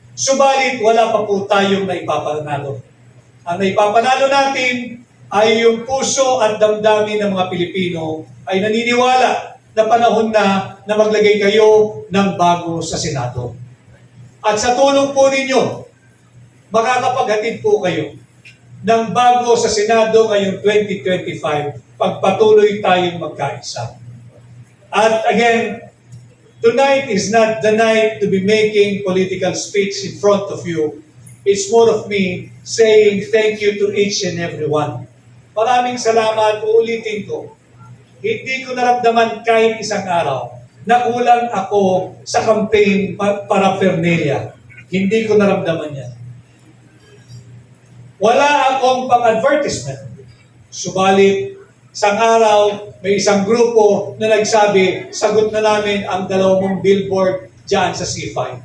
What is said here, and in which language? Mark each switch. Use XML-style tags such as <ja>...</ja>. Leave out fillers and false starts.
<tl>Subalit, wala pa po tayong naipapanalo. Ang naipapanalo natin ay yung puso at damdamin ng mga Pilipino ay naniniwala na panahon na maglagay kayo ng bago sa Senado. At sa tulong po ninyo, makakapaghatid po kayo ng bago sa Senado ngayong 2025 pagpatuloy tayong magkaisa.</tl> <en>At again, tonight is not the night to be making political speech in front of you. It's more of me saying thank you to each and every one.</en> <tl>Maraming salamat, uulitin ko. Hindi ko naramdaman kahit isang araw na kulang ako sa campaign paraphernalia. Hindi ko naramdaman yan. Wala akong pang-advertisement. Subalit, isang araw, may isang grupo na nagsabi, sagot na namin ang 2 billboard dyan sa C5.</tl>